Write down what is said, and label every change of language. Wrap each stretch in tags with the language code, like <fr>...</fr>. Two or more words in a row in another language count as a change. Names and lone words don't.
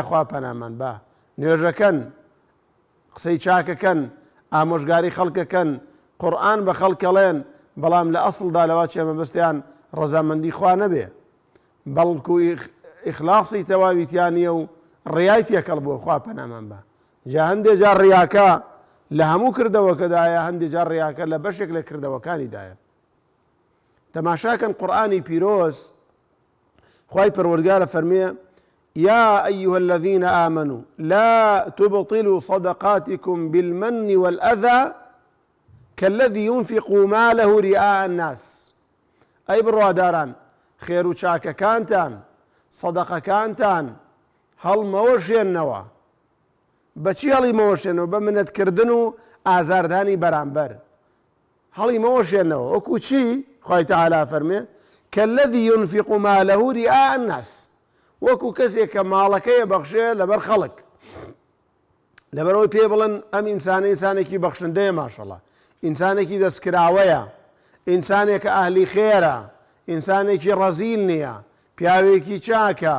<ckb>خوا پەنامان با نوێژەکەن، قسەی چاکەکەن، ئامۆژگاری خەڵکەکەن، قورئان بە خەڵکەڵێن، بەڵام لە ئەسڵدا لەوا چێ مەبەستیان ڕەزامەندی خوا نەبێ، بەڵکو ئیخلاصی تەواویتیانیە و ڕیای تێکەڵ بۆ. خوا پەنامان بە. جا هەندێ جار ڕیاکە لە هەموو کردەوەکەدایە، هەندێ جار ڕیاکە لە بەشێک لە کردەوەکانیدایە. تەماشاکەن قورئانی پیرۆز، خوای پەروەردگارە فەرمێ:</ckb> <ar>يا أيها الذين آمنوا لا تبطلوا صدقاتكم بالمن والأذى كالذي ينفق ماله رئاء الناس.</ar> <ckb>ئەی بڕواداران، خێر و چاکەکانتان، سەدەقەکانتان هەڵمەوەشێننەوە. بەچی هەڵی مەوەشێنەوە؟ بە منەتکردن و ئازاردانی بەرامبەر هەڵی مەوەشێنەوە. وەکو چی؟ خوای تەعالا فەرمێ:</ckb> <ar>كالذي ينفق ماله رئاء الناس،</ar> <ckb>وەکو کەسێک کە ماڵەکەیە بەخشێ لەبەر خەڵک، لەبەرەوەی پێ بڵێن ئەم ئینسانە ئینسانێکی بەخشندەیە، ماشەڵڵا، ئینسانێکی دەستکراوەیە، ئینسانێکە ئاهلی خێرە، ئینسانێکی ڕەزیل نییە، پیاوێکی چاکە.</ckb>